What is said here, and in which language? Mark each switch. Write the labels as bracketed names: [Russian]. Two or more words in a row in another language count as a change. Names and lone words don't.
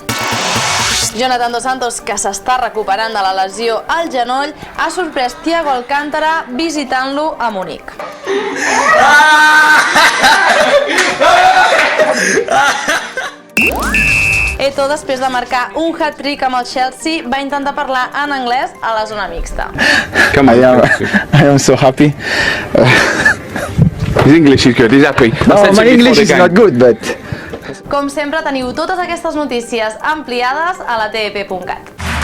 [Catalan] Jonathan Dos Santos, que s'està recuperant de la lesió al genoll, ha sorprès Thiago Alcántara visitant-lo a Munic. Eto'o, després de marcar un hat-trick amb el Chelsea, va intentar parlar en anglès a la zona mixta. [English] I am so happy. His English is good, he's happy. No, my English is not good, but... [Catalan] Com sempre, teniu totes aquestes notícies ampliades a la TEP.cat.